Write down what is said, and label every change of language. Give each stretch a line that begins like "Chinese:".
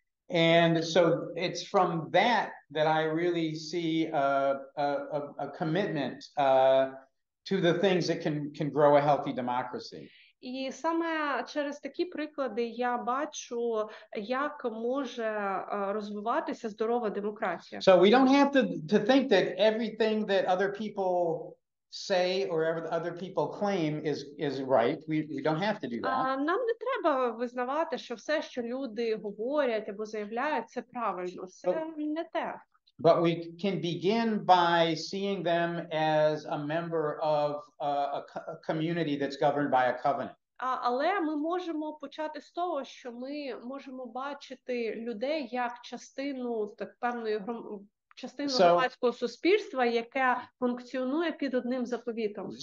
English: And so it's from that I really see a commitment to the things that can grow a healthy democracy.
Ukrainian: І саме через такі приклади я бачу, як може розвиватися здорова демократія.
English: So we don't have to think that everything that other people say or other people claim is right. We don't have to do that.
Ukrainian: Нам не треба визнавати, що все, що люди говорять або заявляють, це правильно. Це не те.
English: But we can begin by seeing them as a member of a community that's governed by a covenant.
Ukrainian: Але ми можемо почати з того, що ми можемо бачити людей як частину певної громадського суспільства, яке функціонує під одним заповітом.